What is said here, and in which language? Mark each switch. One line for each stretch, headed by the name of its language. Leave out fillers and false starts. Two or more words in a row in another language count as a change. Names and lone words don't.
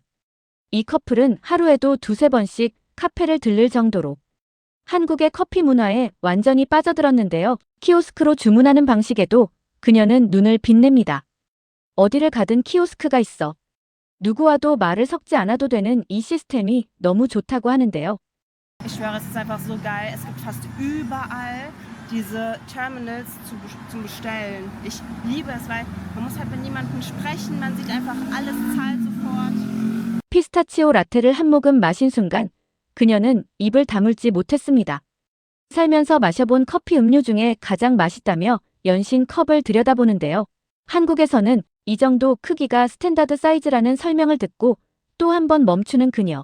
Korean: 이 커플은 하루에도 2~3번씩 카페를 들를 정도로 한국의 커피 문화에 완전히 빠져들었는데요. 키오스크로 주문하는 방식에도 그녀는 눈을 빛냅니다. 어디를 가든 키오스크가 있어. 누구와도 말을 섞지 않아도 되는 이 시스템이 너무 좋다고 하는데요.
German: Ich schwöre, es ist einfach so geil. Es gibt fast überall diese Terminals zum Bestellen. Ich liebe es, weil man muss halt mit niemandem sprechen. Man sieht einfach alles, zahlt sofort.
Korean: 피스타치오 라테를 한 모금 마신 순간 그녀는 입을 다물지 못했습니다. 살면서 마셔본 커피 음료 중에 가장 맛있다며 연신 컵을 들여다보는데요. 한국에서는 이 정도 크기가 스탠다드 사이즈라는 설명을 듣고 또 한 번 멈추는 그녀.